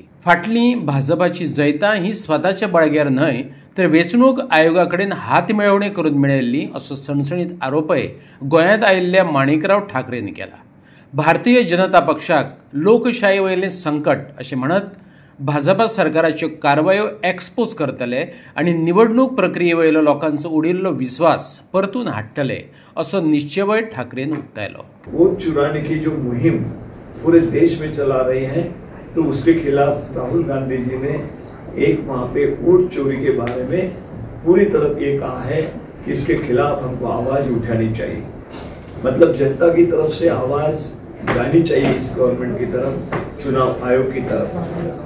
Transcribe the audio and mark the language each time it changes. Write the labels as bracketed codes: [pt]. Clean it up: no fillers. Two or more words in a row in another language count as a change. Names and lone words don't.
[kok] फाटलीं भाजपाची जैतां ही स्वताच्या बळग्यार न्हय तर वेंचणूक आयोगा कडेन हातमेळवणी करून मेळयल्ली असो सणसणीत आरोपय गोंयांत आयिल्ल्या माणिकराव ठाकरेन केला. भारतीय जनता पक्षाक लोकशाये वयलें संकट अशें म्हणत भाजपा सरकाराच्यो कारवायो एक्सपोज करतले आनी निवडणूक प्रक्रिये वयलो लोकांचो उडिल्लो विस्वास परतून हाडटले असो निश्चयय ठाकरेन उक्तायलो. [hi] वोट चुराने की जो मुहिम पूरे देश में चला रहे हैं, तो उसके खिलाफ राहुल गांधी जी ने एक वहाँ पे वोट चोरी के बारे में पूरी तरफ ये कहा है कि इसके खिलाफ हमको आवाज उठानी चाहिए. मतलब जनता की तरफ से आवाज जानी चाहिए इस गवर्नमेंट की तरफ, चुनाव आयोग की तरफ.